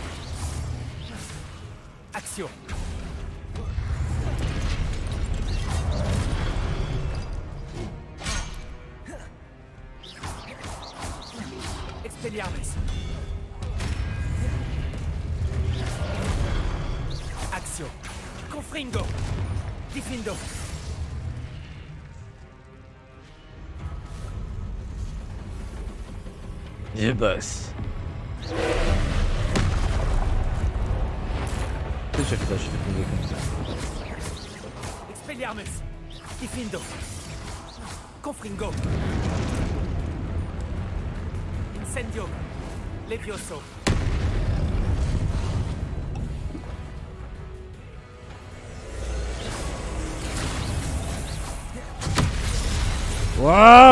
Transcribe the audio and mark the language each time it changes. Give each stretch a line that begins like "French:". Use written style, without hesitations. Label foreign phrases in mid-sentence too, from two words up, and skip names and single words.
French: Action. Expelliarmus. Action. Confringo. Diffindo. Et boss. J'ai fait ça, j'ai fait tomber comme ça. Expelliarmus. Diffindo. Confringo. Incendio. Levioso. Waouh!